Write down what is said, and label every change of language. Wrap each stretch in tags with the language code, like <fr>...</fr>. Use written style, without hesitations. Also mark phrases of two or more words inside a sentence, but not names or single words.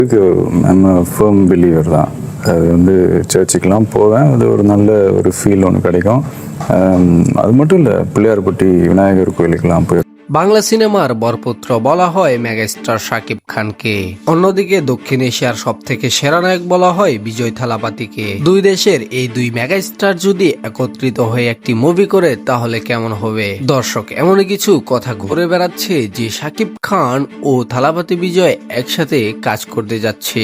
<en>firm believer</en> <ta>தான். அது வந்து சர்ச்சுக்கெலாம் போவேன். அது ஒரு நல்ல ஒரு ஃபீல் ஒன்று கிடைக்கும். அது மட்டும் இல்லை, பிள்ளையார்பட்டி விநாயகர் கோயிலுக்கெல்லாம் போய்</ta> <bn>বাংলা সিনেমার বরপুত্র বলা হয় মেগাস্টার শাকিব খানকে। অন্যদিকে দক্ষিণ এশিয়ার সব থেকে সেরা নায়ক বলা হয় বিজয় থালাপাতিকে। দুই দেশের এই দুই মেগাস্টার যদি একত্রিত হয়ে একটি মুভি করে তাহলে কেমন হবে? দর্শক, এমনই কিছু কথা ঘুরে বেড়াচ্ছে যে শাকিব খান ও থালাপাতি বিজয় একসাথে কাজ করতে যাচ্ছে।</bn>